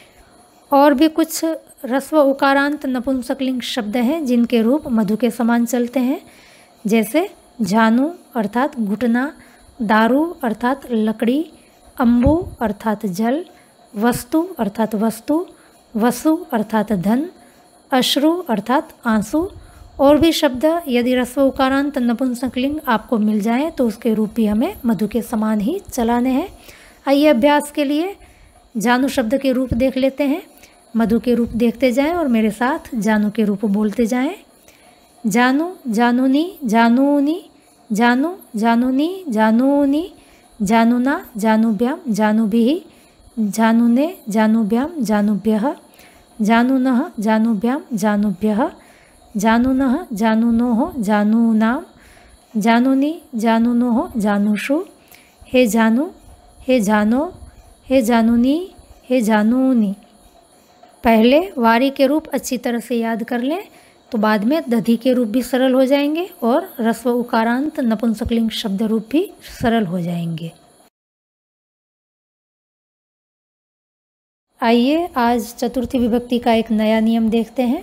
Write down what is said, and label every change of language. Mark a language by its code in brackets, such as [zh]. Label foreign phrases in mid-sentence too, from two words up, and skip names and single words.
[hi] और भी कुछ ह्रस्व उकारांत नपुंसकलिंग शब्द हैं जिनके रूप मधु के समान चलते हैं, जैसे झानु अर्थात घुटना, दारू अर्थात लकड़ी, अम्बु अर्थात जल, वस्तु अर्थात वस्तु, वसु अर्थात धन, अश्रु अर्थात आंसू। और भी शब्द यदि ह्रस्व उकारांत नपुंसकलिंग आपको मिल जाए तो उसके रूप भी हमें मधु के समान ही चलाने हैं। आइए अभ्यास के लिए जानू शब्द के रूप देख लेते हैं। मधु के रूप देखते जाएं और मेरे साथ जानू के रूप बोलते जाएं। [sa] जानू जानूनी जानूनी, जानू जानूनी जानूनी, जानूना जानूभ्यां जानूभिः, जानूने जानूभ्यां जानूभ्यः, जानूनः जानूभ्यां जानूभ्यः, जानूनः जानूनोः जानूनां, जानूनि जानूनोः जानूषु, हे जानू हे जानो हे जानूनी हे जानूनी। [hi] पहले वारी के रूप अच्छी तरह से याद कर लें तो बाद में दधि के रूप भी सरल हो जाएंगे और ह्रस्व उकारांत नपुंसकलिंग शब्द रूप भी सरल हो जाएंगे। आइए आज चतुर्थी विभक्ति का एक नया नियम देखते हैं।